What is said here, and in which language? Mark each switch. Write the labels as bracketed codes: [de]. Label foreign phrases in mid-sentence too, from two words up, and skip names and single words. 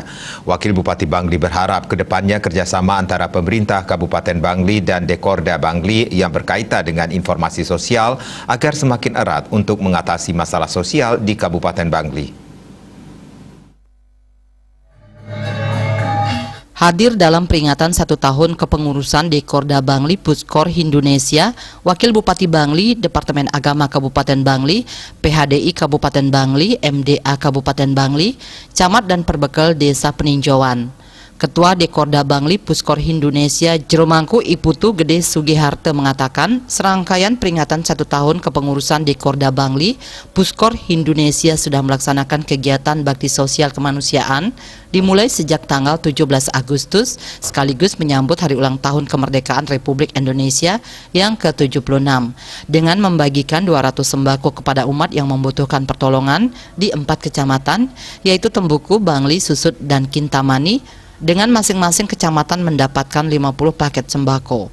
[id] Wakil Bupati Bangli berharap kedepannya kerjasama antara pemerintah Kabupaten Bangli dan Dekorda Bangli yang berkaitan dengan informasi sosial agar semakin erat untuk mengatasi masalah sosial di Kabupaten Bangli. Hadir dalam peringatan 1 tahun kepengurusan Dekorda Bangli Puskor Hindunesia, Wakil Bupati Bangli, Departemen Agama Kabupaten Bangli, PHDI Kabupaten Bangli, MDA Kabupaten Bangli, Camat dan Perbekal Desa Peninjauan. Ketua Dekorda Bangli Puskor Hindunesia Jeromangku Iputu Gede Sugiharte mengatakan serangkaian peringatan 1 tahun kepengurusan Dekorda Bangli Puskor Hindunesia sudah melaksanakan kegiatan bakti sosial kemanusiaan dimulai sejak tanggal 17 Agustus sekaligus menyambut hari ulang tahun kemerdekaan Republik Indonesia yang ke-76 dengan membagikan 200 sembako kepada umat yang membutuhkan pertolongan di 4 kecamatan yaitu Tembuku, Bangli, Susut, dan Kintamani, dengan masing-masing kecamatan mendapatkan 50 paket sembako.